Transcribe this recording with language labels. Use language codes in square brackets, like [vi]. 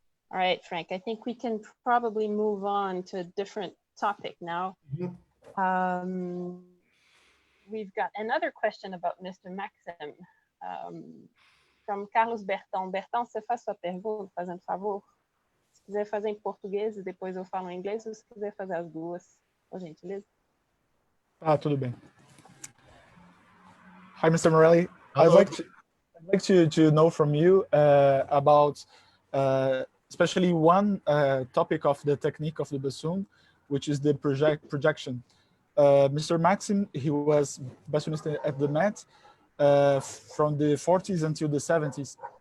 [en] All right, Frank, I think we can probably move on to a different topic now. We've got another question about Mr. Maxym from Carlos Bertão. [pt] Bertão, você faz sua pergunta, fazendo favor? Se quiser fazer em português e depois eu falo em inglês, ou se quiser fazer as duas, por gentileza. Tudo bem. [en] Hi, Mr. Morelli. Hello. I'd like to know from you about especially one topic of the technique of the bassoon, which is the projection. Mr. Maxym, he was bassoonist at the Met from the 40s until the 70s.